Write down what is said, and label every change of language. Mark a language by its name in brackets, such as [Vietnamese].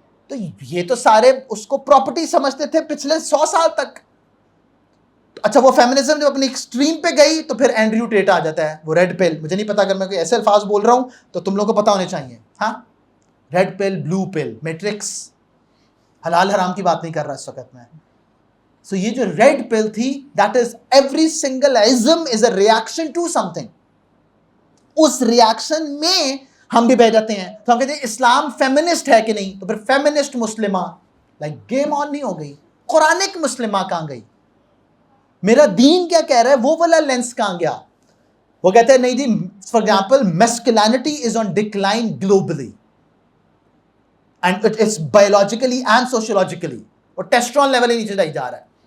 [Urdu] تو یہ تو سارے اس کو پراپرٹی سمجھتے تھے پچھلے 100 سال تک. اچھا وہ فیمنزم جب اپنی ایکسٹریم پہ گئی تو پھر اینڈریو ٹیٹ آ جاتا ہے, وہ ریڈ پل. مجھے نہیں پتا اگر میں کوئی ایسے الفاظ بول رہا ہوں تو تم لوگوں کو پتا ہونے چاہیے. ہاں ریڈ پل, بلو پل, میٹرکس. حلال حرام کی بات نہیں کر رہا اس وقت میں. سو یہ جو ریڈ پل تھی [English] That is every single ism is a reaction to something. [Urdu] اس reaction میں ہم بھی بہ جاتے ہیں. تو ہم کہتے ہیں اسلام فیمنسٹ ہے کہ نہیں, تو پھر فیمنسٹ مسلمہ لائک گیم آن نہیں ہو گئی. قرآنک مسلمہ کہاں گئی؟ میرا دین کیا کہہ رہا ہے وہ والا لینس کہاں گیا؟ وہ کہتے ہیں نہیں جی, [English] for example masculinity is on decline globally and it's biologically and sociologically, [Urdu] اور ٹیسٹرون لیول ہی نیچے جائی جا رہا ہے.